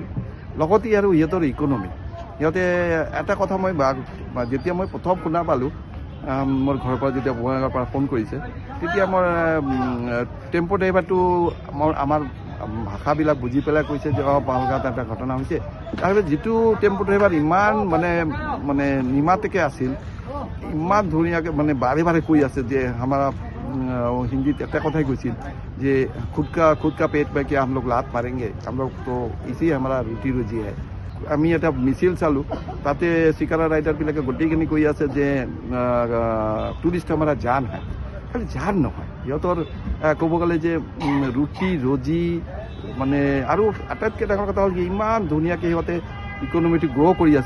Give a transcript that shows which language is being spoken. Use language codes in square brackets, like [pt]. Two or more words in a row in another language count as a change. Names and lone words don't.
[as] লগতে আৰু সিহঁতৰ ইকনমি, সিহঁতে এটা কথা যেতিয়া মই প্ৰথম শুনা পালোঁ, মোৰ ঘৰৰ পৰা যেতিয়া বঙাইগাঁৱৰ পৰা ফোন কৰিছে, তেতিয়া মোৰ টেম্পো ড্ৰাইভাৰটো আমাৰ ভাষাবিলাক বুজি পেলাই কৈছে যে পেহেলগাঁৱত এটা ঘটনা হৈছে। তাৰপিছত যিটো টেম্পো ড্ৰাইভাৰ ইমান মানে নিমাতেকে আছিল, ইমান ধুনীয়াকৈ মানে বাৰে কৈ আছে যে আমাৰ হিন্দীত এটা কথাই কৈছিল যে [hi] खुद का पेट में क्या हम लोग लात मारेंगे, हम लोग तो इसी हमारा रोटी रोजी है। [as] আমি এটা মিছিল চালোঁ, তাতে চিকাৰা ৰাইডাৰবিলাকে গোটেইখিনি কৈ আছে যে টুৰিষ্ট আমাৰ জান হয়। খালি জান নহয়, সিহঁতৰ ক'ব গ'লে যে ৰুটি ৰজি, মানে আৰু আটাইতকৈ ডাঙৰ কথা হ'ল কি ইমান ধুনীয়াকৈ সিহঁতে ইকনমিটো গ্ৰ' কৰি আছিল।